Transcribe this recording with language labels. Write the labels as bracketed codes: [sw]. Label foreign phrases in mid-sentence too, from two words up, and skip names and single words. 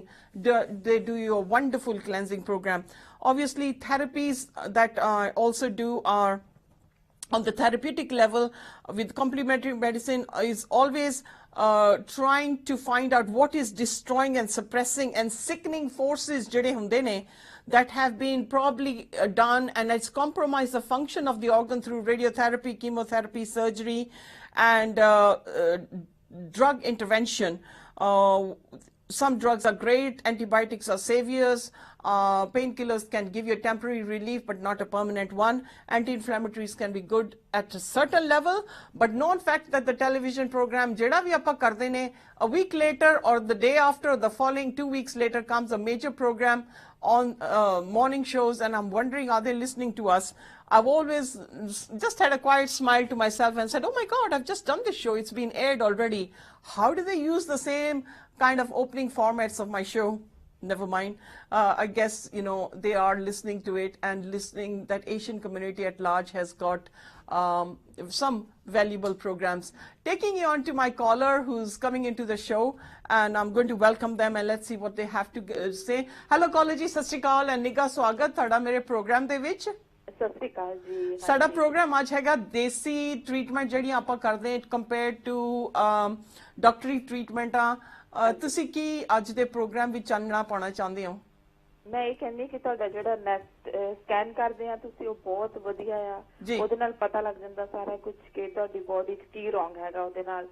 [en] They do you a wonderful cleansing program. Obviously, therapies that I also do are on the therapeutic level with complementary medicine is always trying to find out what is destroying and suppressing and sickening forces [pa] ਜਿਹੜੇ ਹੁੰਦੇ ਨੇ [en] that have been probably done, and it's compromised the function of the organ through radiotherapy, chemotherapy, surgery, and drug intervention. Some drugs are great, antibiotics are saviors, painkillers can give you a temporary relief but not a permanent one, anti-inflammatories can be good at a certain level, but known fact that the television program [pa] ਜਿਹੜਾ ਵੀ ਆਪਾਂ ਕਰਦੇ ਨੇ, [en] a week later or the day after or the following 2 weeks later comes a major program on morning shows, and I'm wondering, are they listening to us? I've always just had a quiet smile to myself and said, oh my God, I've just done this show, it's been aired already. How do they use the same kind of opening formats of my show? Never mind. I guess, you know, they are listening to it and listening that Asian community at large has got some valuable programs. Taking you on to my caller who's coming into the show, and I'm going to welcome them and let's see what they have to say. Hello caller [pa] ji, ਸਤਿ ਸ੍ਰੀ ਅਕਾਲ and ਨਿੱਘਾ ਸਵਾਗਤ ਤੁਹਾਡਾ ਮੇਰੇ ਪ੍ਰੋਗਰਾਮ ਦੇ ਵਿੱਚ. ਸਤਿ ਸ਼੍ਰੀ ਅਕਾਲ ਜੀ ਸਾਡਾ ਪ੍ਰੋਗਰਾਮ ਅੱਜ ਹੈਗਾ ਦੇਸੀ ਟ੍ਰੀਟਮੈਂਟ ਜਿਹੜੀਆਂ ਆਪਾਂ ਕਰਦੇ ਹਾਂ [en] compare to [pa] ਡਾਕਟਰੀ ਟ੍ਰੀਟਮੈਂਟਾਂ। ਤੁਸੀਂ ਕੀ ਅੱਜ ਦੇ ਪ੍ਰੋਗਰਾਮ ਵਿੱਚ ਚਾਨਣਾ ਪਾਉਣਾ ਚਾਹੁੰਦੇ ਹੋ? ਮੈਂ ਇਹ ਕਹਿੰਦੀ ਕਿ ਤੁਹਾਡਾ ਜਿਹੜਾ ਨੈਟ ਸਕੈਨ ਕਰਦੇ ਆ ਤੁਸੀਂ ਉਹ ਬਹੁਤ ਵਧੀਆ ਆ, ਉਹਦੇ ਨਾਲ ਪਤਾ ਲੱਗ ਜਾਂਦਾ ਸਾਰਾ ਕੁਝ ਕਿ ਤੁਹਾਡੀ ਬੋਡੀ 'ਚ ਕੀ ਰੋਂਗ ਹੈਗਾ ਉਹਦੇ ਨਾਲ।